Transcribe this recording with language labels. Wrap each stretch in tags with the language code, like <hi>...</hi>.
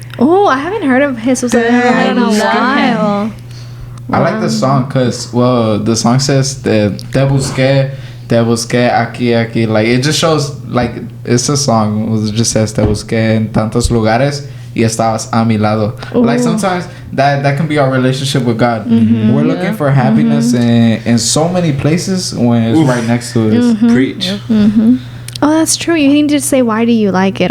<en>Oh, I haven't heard of Jesus in a while. I like the song because, well, the song says</en> <es>te busqué aquí.</es> <en>Like, it just shows, like, it's a song. It just says</en> <es>te busqué en tantos lugares y estabas a mi lado.</es> <en>Like, sometimes that can be our relationship with God. We're looking for happiness in so many places when it's right next to us. Preach. Oh, that's true. You need to say, why do you like it?</en>